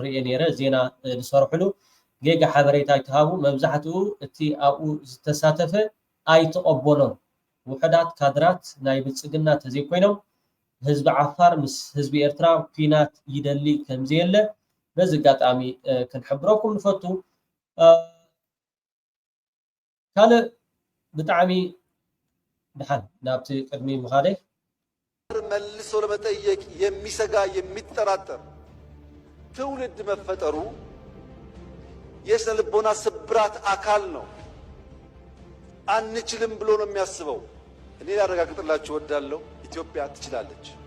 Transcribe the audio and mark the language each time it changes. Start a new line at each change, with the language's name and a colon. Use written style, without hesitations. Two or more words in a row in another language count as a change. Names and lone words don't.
Tigrinya: ርኤ ነይረ ዜና ዝሰርሕሉ ጌጋ ሓበሬታ ይተሃቡ መብዛሕትኡ እቲ ኣብኡ ዝተሳተፈ ኣይተቐበሎም ውሕዳት ካድራት ናይ ብልፅግና ተዘይኮይኖም ህዝቢ ዓፋር ምስ ህዝቢ ኤርትራ ኩናት ይደሊ ከምዘየለ በዚ ኣጋጣሚ ክንሕብረኩም ንፈቱ ካልእ ብጣዕሚ ድሓን ናብቲ ቅድሚ ምኻደ
Amharic: መልሶ ለመጠየቅ የሚሰጋ የሚጠራጠር ትውልድ መፈጠሩ የስነ ልቦና ስብራት አካል ነው። አንችልም ብሎ ነው የሚያስበው። እኔ ላረጋግጥላችሁ እወዳለሁ፣ ኢትዮጵያ ትችላለች።